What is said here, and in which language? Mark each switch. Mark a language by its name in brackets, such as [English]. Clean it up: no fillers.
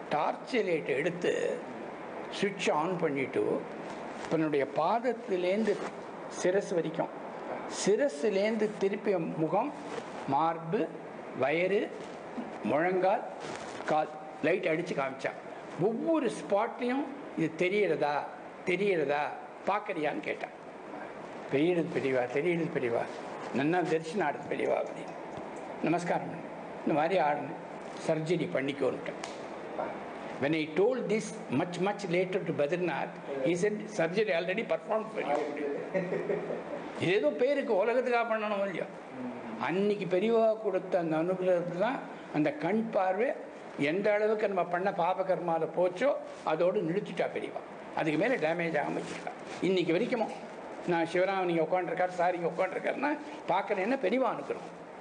[Tamil] Torch லைட்டை எடுத்து சுவிட்ச் ஆன் பண்ணிவிட்டு தன்னுடைய பாதத்திலேருந்து சிரசு வரைக்கும், சிரசுலேருந்து திருப்பி முகம், மார்பு, வயிறு, முழங்கால், கால் லைட் அடித்து காமிச்சான். ஒவ்வொரு ஸ்பாட்லேயும் இது தெரியறதா பார்க்குறியான்னு கேட்டான். தெரியுறது பெரியவா நன்னா தரிசனம் ஆடுது பெரியவா அப்படின்னு நமஸ்காரம் பண்ணி இந்த மாதிரி ஆடணும், surgery பண்ணிக்கோன்ட்டேன். [English] When I told this much later to Badrinath, he said surgery already performed for you. [Tamil] இது ஏதோ பேருக்கு உலகத்துக்காக பண்ணணும் இல்லையோ. அன்னைக்கு பெரியவா கொடுத்த அந்த அனுகிரகத்தில் தான் அந்த கண் பார்வை எந்த அளவுக்கு நம்ம பண்ண பாபகர்மாவில் போச்சோ அதோடு நிறுத்திட்டா பெரியவா. அதுக்கு மேலே டேமேஜ் ஆகாமல் வச்சுருக்கா. இன்றைக்கி வரைக்கும் நான் சிவராமன் இங்கே உட்காந்துருக்கார், சார் இங்கே உட்காந்துருக்காருன்னா பார்க்குறேன்னா பெரியவா அனுகிரகம்.